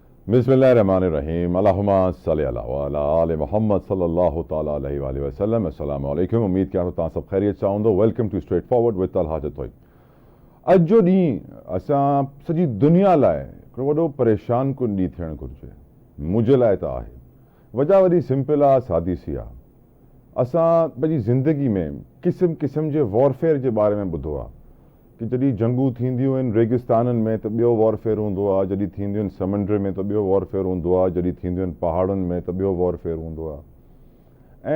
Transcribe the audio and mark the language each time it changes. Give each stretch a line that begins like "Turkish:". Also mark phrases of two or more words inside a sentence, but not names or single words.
Arabic: بسم الله الرحمن الرحيم اللهم صل على وعلى آل محمد صلى الله تعالى عليه وسلم. السلام عليكم.
Sindhi: उम्मीद कयां तो सब खैरियत सां हूंदो।
English: Welcome to Straight Forward with Talha Jatoi.
Sindhi: अॼु जो ॾींहुं असां सॼी दुनिया लाइ हिकिड़ो वॾो परेशान कुन ॾींहुं थियणु घुरिजे। मुंहिंजे लाइ त आहे। वजह वॾी सिंपल आहे, सादी सी आहे। असां पंहिंजी ज़िंदगी में क़िस्म क़िस्म जे वॉरफेयर जे बारे में ॿुधो आहे कि जॾहिं जंगूं थींदियूं आहिनि रेगिस्ताननि में त ॿियो वॉरफेयर हूंदो आहे, जॾहिं थींदियूं आहिनि समुंड में त ॿियो वॉरफेयर हूंदो आहे, जॾहिं थींदियूं आहिनि पहाड़नि में त ॿियो वॉरफेयर हूंदो आहे।